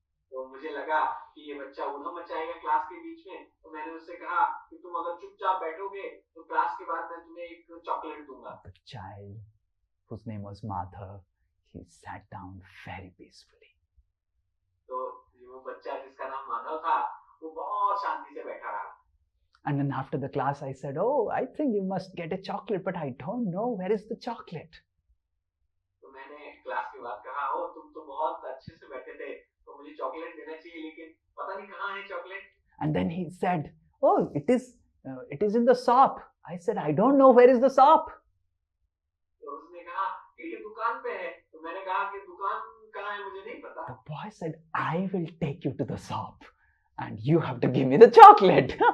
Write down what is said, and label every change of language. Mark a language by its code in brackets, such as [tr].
[hi] तो मुझे लगा कि ये बच्चा उधम मचाएगा क्लास के बीच में, तो मैंने उससे कहा कि तुम अगर चुपचाप बैठोगे तो क्लास के बाद मैं तुम्हें एक चॉकलेट दूंगा। [en] The child, whose name was Madhav, he sat down very peacefully. [hi] तो वो बच्चा जिसका नाम माधव था, वो बहुत शांति से बैठा रहा। [en] And then after the class, I said, "Oh, I think you must get a chocolate, but I don't know where is the chocolate." [hi] तो मैंने क्लास के बाद कहा, ओ तुम तो बहुत अच्छे से बैठे थे, तो मुझे चॉकलेट देना चाहिए, लेकिन पता नहीं कहाँ है chocolate. [en] And then he said, "Oh, it is in the shop." I said, "I don't know where is the shop." [hi] तो उसने कहा कि ये दुकान पे है, तो मैंने कहा कि दुकान कहाँ है मुझे नहीं पता। [en] The boy said, "I will take you to the shop, and you have to give me the chocolate."